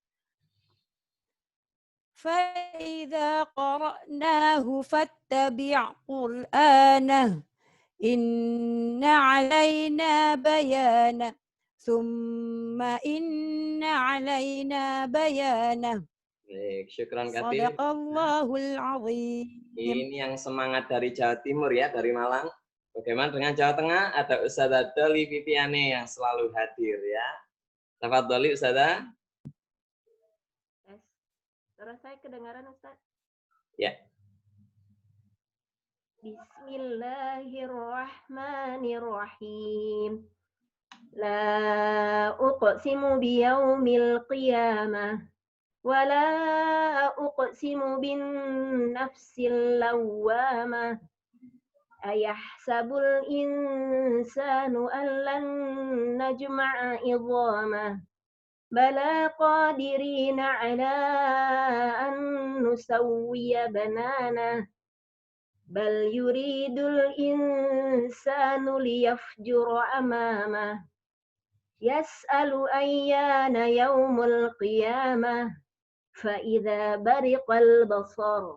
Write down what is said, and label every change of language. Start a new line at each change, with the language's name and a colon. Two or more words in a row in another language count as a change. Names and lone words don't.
Arabic: فإذا قرأناه فاتبع قرآنه إن علينا بيانه ثم إن علينا بيانه
Indonesian: Baik,
Arabic: شكرا كثيرا. صدق الله العظيم.
Indonesian: Ini yang semangat dari Jawa Timur ya, dari Malang. Bagaimana dengan Jawa Tengah? Ada Ustazah Doli Viviane yang selalu hadir ya. Tafadholi Ustazah. Suara saya kedengaran, Ustaz? Ya.
Arabic: بسم الله الرحمن الرحيم. لا أقسم بيوم القيامة. ولا أقسم بالنفس اللوامة. أيحسب الإنسان ألن نجمع عظامه. بلى قادرين على أن نسوي بنانه. بل يريد الإنسان ليفجر أمامه. يسأل أيان يوم القيامة. فإذا برق البصر.